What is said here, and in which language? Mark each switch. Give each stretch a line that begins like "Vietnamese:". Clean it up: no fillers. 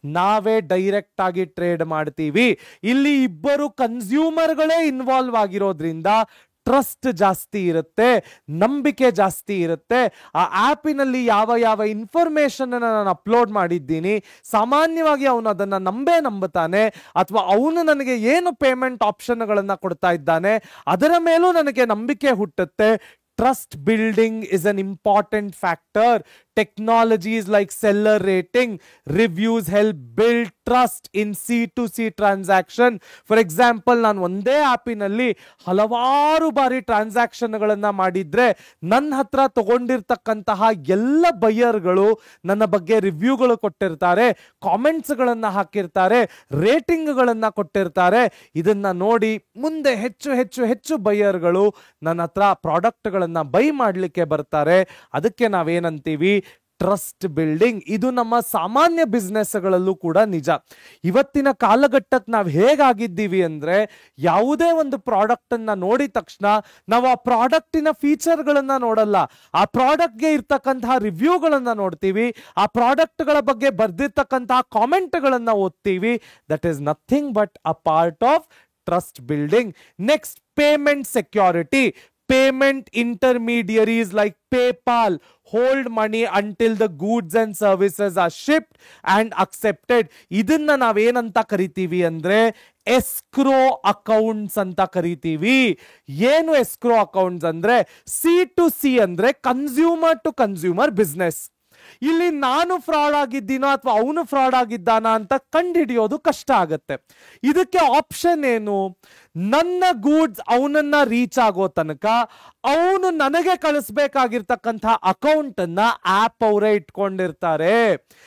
Kannada: ನಾವೇ ಡೈರೆಕ್ಟ್ ಆಗಿ ಟ್ರೇಡ್ ಮಾಡ್ತೀವಿ. ಇಲ್ಲಿ ಇಬ್ಬರು ಕನ್ಸ್ಯೂಮರ್ಗಳೇ ಇನ್ವಾಲ್ವ್ ಆಗಿರೋದ್ರಿಂದ ಟ್ರಸ್ಟ್ ಜಾಸ್ತಿ ಇರುತ್ತೆ, ನಂಬಿಕೆ ಜಾಸ್ತಿ ಇರುತ್ತೆ. ಆ ಆಪಿನಲ್ಲಿ ಯಾವ ಯಾವ ಇನ್ಫಾರ್ಮೇಶನ್ ನಾನು ಅಪ್ಲೋಡ್ ಮಾಡಿದ್ದೀನಿ ಸಾಮಾನ್ಯವಾಗಿ ಅವನು ಅದನ್ನ ನಂಬುತ್ತಾನೆ, ಅಥವಾ ಅವನು ನನಗೆ ಏನು ಪೇಮೆಂಟ್ ಆಪ್ಷನ್ಗಳನ್ನ ಕೊಡ್ತಾ ಇದ್ದಾನೆ ಅದರ ಮೇಲೂ ನನಗೆ ನಂಬಿಕೆ ಹುಟ್ಟುತ್ತೆ.
English: Trust building is an important factor. Technologies like seller rating, reviews help build trust in C2C transaction. For example,
Kannada: ನಾನು ಒಂದೇ ಆಪಿನಲ್ಲಿ ಹಲವಾರು ಬಾರಿ ಟ್ರಾನ್ಸಾಕ್ಷನ್ಗಳನ್ನ ಮಾಡಿದ್ರೆ ನನ್ನ ಹತ್ರ ತಗೊಂಡಿರ್ತಕ್ಕಂತಹ ಎಲ್ಲ ಬೈಯರ್ಗಳು ನನ್ನ ಬಗ್ಗೆ ರಿವ್ಯೂಗಳು ಕೊಟ್ಟಿರ್ತಾರೆ, ಕಾಮೆಂಟ್ಸ್ಗಳನ್ನ ಹಾಕಿರ್ತಾರೆ, ರೇಟಿಂಗ್ಗಳನ್ನ ಕೊಟ್ಟಿರ್ತಾರೆ. ಇದನ್ನ ನೋಡಿ ಮುಂದೆ ಹೆಚ್ಚು ಹೆಚ್ಚು ಹೆಚ್ಚು ಬೈಯರ್ಗಳು ನನ್ನ ಹತ್ರ ಪ್ರಾಡಕ್ಟ್ಗಳನ್ನ ಬೈ ಮಾಡಲಿಕ್ಕೆ ಬರ್ತಾರೆ. ಅದಕ್ಕೆ ನಾವೇನಂತೀವಿ, ಟ್ರಸ್ಟ್ ಬಿಲ್ಡಿಂಗ್. ಇದು ನಮ್ಮ ಸಾಮಾನ್ಯ ಬಿಸ್ನೆಸ್ಗಳಲ್ಲೂ ಕೂಡ ನಿಜ. ಇವತ್ತಿನ ಕಾಲಘಟ್ಟಕ್ಕೆ ನಾವು ಹೇಗಾಗಿದ್ದೀವಿ ಅಂದ್ರೆ, ಯಾವುದೇ ಒಂದು ಪ್ರಾಡಕ್ಟ್ ಅನ್ನ ನೋಡಿದ ತಕ್ಷಣ ನಾವು ಆ ಪ್ರಾಡಕ್ಟಿನ ಫೀಚರ್ಗಳನ್ನ ನೋಡಲ್ಲ, ಆ ಪ್ರಾಡಕ್ಟ್ಗೆ ಇರ್ತಕ್ಕಂತಹ ರಿವ್ಯೂಗಳನ್ನ ನೋಡ್ತೀವಿ, ಆ ಪ್ರಾಡಕ್ಟ್ಗಳ ಬಗ್ಗೆ ಬರ್ದಿರ್ತಕ್ಕಂತಹ ಕಾಮೆಂಟ್ಗಳನ್ನ ಓದ್ತೀವಿ.
English: That is nothing but a part of trust building. Next, payment security. Payment intermediaries like PayPal hold money until the goods and services are shipped and accepted.
Kannada: ಇದನ್ನ ನಾವೇನಂತ ಕರಿತೀವಿ ಅಂದ್ರೆ ಎಸ್ಕ್ರೋ ಅಕೌಂಟ್ಸ್ ಅಂತ ಕರಿತೀವಿ. ಏನು ಎಸ್ಕ್ರೋ ಅಕೌಂಟ್ಸ್ ಅಂದ್ರೆ, C2C ಅಂದ್ರೆ ಕನ್ಸ್ಯೂಮರ್ ಟು ಕನ್ಸ್ಯೂಮರ್ ಬಿಸ್ನೆಸ್. ಇಲ್ಲಿ ನಾನು ಫ್ರಾಡ್ ಆಗಿದ್ದೀನೋ ಅಥವಾ ಅವನು ಫ್ರಾಡ್ ಆಗಿದ್ದಾನ ಅಂತ ಕಂಡುಹಿಡಿಯೋದು ಕಷ್ಟ ಆಗತ್ತೆ. ಇದಕ್ಕೆ ಆಪ್ಷನ್ ಏನು, ನನ್ನ ಗೂಡ್ಸ್ ಅವನನ್ನ ರೀಚ್ ಆಗೋ ತನಕ ಅವನು ನನಗೆ ಕಳಿಸ್ಬೇಕಾಗಿರ್ತಕ್ಕಂಥ ಅಕೌಂಟ್ ಅನ್ನ ಆಪ್ ಅವರೇ ಇಟ್ಕೊಂಡಿರ್ತಾರೆ.